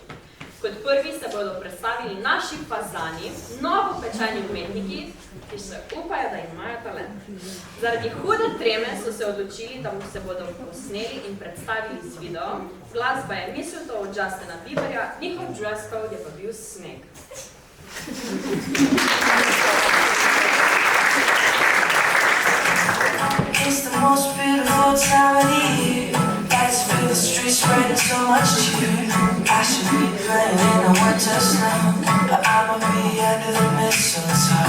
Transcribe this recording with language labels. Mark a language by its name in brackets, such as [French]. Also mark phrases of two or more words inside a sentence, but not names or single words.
[Slovenian] Kot prvi se bodo predstavili naši fazani, novo pečeni umetniki, ki se upajo, da imajo talent. Zaradi hude treme so se odločili, da se bodo posneli in predstavili z video. Glasba je Mistletoe od Justina Bieberja, njihov [English] dress code [Slovenian] je pa bil sneg. [English] It's the most beautiful time of the year. Lights fill the streets, spreading so much cheer. I should be playing in the winter snow, but I'ma be under the mistletoe.